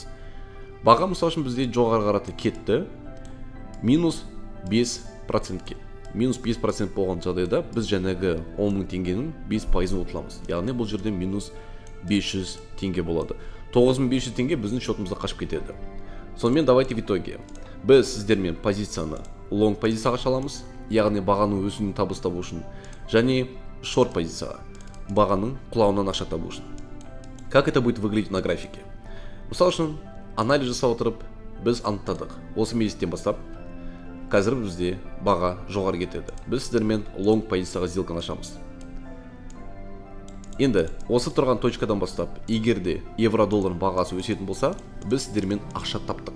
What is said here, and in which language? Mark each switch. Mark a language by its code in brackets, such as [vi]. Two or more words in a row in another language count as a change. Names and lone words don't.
[kk] Баға мысал үшін бізде жоғары қарата кетті, минус 5%-ке. Минус 5% болған жағдайда біз жаңағы 10 000 теңгенің 5%-ын ұтыламыз. Яғни бұл жерде минус 500 теңге болады. 9500 теңге біздің шотымызда қашып кетеді. [ru] Сонымен давайте в итоге. [kk] Біз сіздермен позицияны long позицияға шаламыз, яғни бағаның өсуінен табыс табу үшін, және short позицияға, бағаның құлауынан ақша табу үшін. [ru] Как это будет выглядеть на графике? [kk] Мысал үшін, анализ жасап отырып, біз анықтадық. Осы мезеттен бастап, қазір бізде баға жоғары кетеді. Біз сіздермен long позицияға сделканы ашамыз. Енді, осы тұрған точкадан бастап, егер де евро-доллардың бағасы өсетін болса, біз сіздермен ақша таптық.